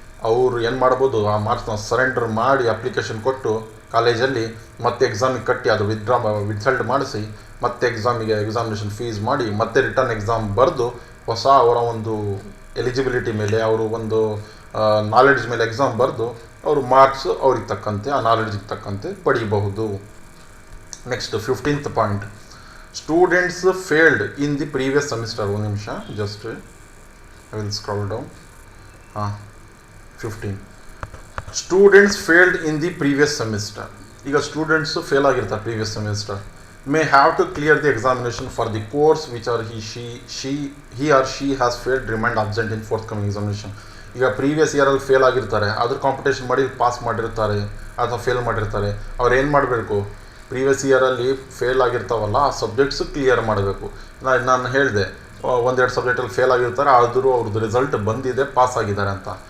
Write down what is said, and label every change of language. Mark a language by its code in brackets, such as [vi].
[kn] ಅವರು ಏನು ಮಾಡ್ಬೋದು, ಆ ಮಾರ್ಕ್ಸ್ನ ಸರೆಂಡರ್ ಮಾಡಿ ಅಪ್ಲಿಕೇಶನ್ ಕೊಟ್ಟು ಕಾಲೇಜಲ್ಲಿ ಮತ್ತೆ ಎಕ್ಸಾಮಿಗೆ ಕಟ್ಟಿ ಅದು ವಿತ್ಸಲ್ಟ್ ಮಾಡಿಸಿ ಮತ್ತೆ ಎಕ್ಸಾಮಿನೇಷನ್ ಫೀಸ್ ಮಾಡಿ ಮತ್ತೆ ರಿಟರ್ನ್ ಎಕ್ಸಾಮ್ ಬರೆದು ಹೊಸ ಅವರ ಒಂದು ಎಲಿಜಿಬಿಲಿಟಿ ಮೇಲೆ, ಅವರು ಒಂದು ನಾಲೆಡ್ಜ್ ಮೇಲೆ ಎಕ್ಸಾಮ್ ಬರೆದು ಅವರು ಮಾರ್ಕ್ಸ್ ಅವ್ರಿಗೆ ತಕ್ಕಂತೆ, ಆ ನಾಲೆಡ್ಜಿಗೆ ತಕ್ಕಂತೆ ಪಡೀಬಹುದು. [en] Next 15th point, students failed in the previous semester. [kn] ಒಂದು ನಿಮಿಷ, [en] Just I will scroll down. 15 students failed in the previous semester. [kn] ಈಗ ಸ್ಟೂಡೆಂಟ್ಸು ಫೇಲ್ ಆಗಿರ್ತಾರೆ previous semester, [en] may have to clear the examination for the course which are he or she has failed, remained absent in forthcoming examination. [kn] ಈಗ previous ಇಯರಲ್ಲಿ fail ಆಗಿರ್ತಾರೆ, ಅದ್ರ competition ಮಾಡಿ pass ಮಾಡಿರ್ತಾರೆ ಅಥವಾ fail ಮಾಡಿರ್ತಾರೆ, ಅವ್ರು ಏನು ಮಾಡಬೇಕು, ಪ್ರೀವಿಯಸ್ ಇಯರಲ್ಲಿ ಫೇಲ್ ಆಗಿರ್ತಾವಲ್ಲ ಆ ಸಬ್ಜೆಕ್ಟ್ಸು ಕ್ಲಿಯರ್ ಮಾಡಬೇಕು. ನಾನು ಹೇಳಿದೆ ಒಂದೆರಡು ಸಬ್ಜೆಕ್ಟಲ್ಲಿ ಫೇಲ್ ಆಗಿರ್ತಾರೆ, ಆದರೂ ಅವ್ರದ್ದು ರಿಸಲ್ಟ್ ಬಂದಿದೆ, ಪಾಸ್ ಆಗಿದ್ದಾರೆ ಅಂತ.